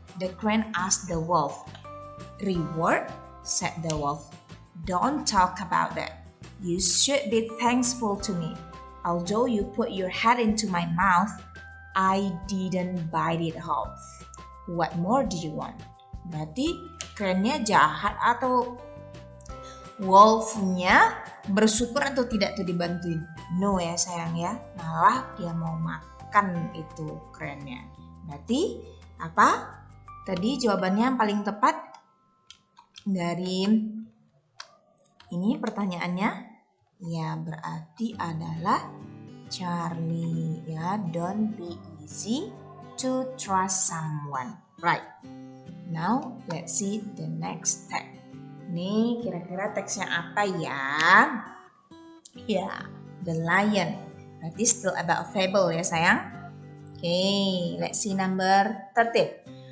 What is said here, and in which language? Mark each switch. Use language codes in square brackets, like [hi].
[en] The crane asked the wolf. Reward? Said the wolf. Don't talk about that. You should be thankful to me. Although you put your head into my mouth, I didn't bite it off. What more do you want? [id] Berarti crane-nya jahat atau wolf-nya bersyukur atau tidak tuh dibantuin? No ya sayang ya, malah dia mau makan itu crane-nya. Berarti apa? Tadi jawabannya yang paling tepat dari ini pertanyaannya ya berarti adalah Charlie ya. [en] Don't be easy to trust someone. Right. Now let's see the next text. [id] Nih kira-kira teksnya apa ya? Ya, The Lion. Berarti [en] still about fable ya sayang. Okay, let's see number 13.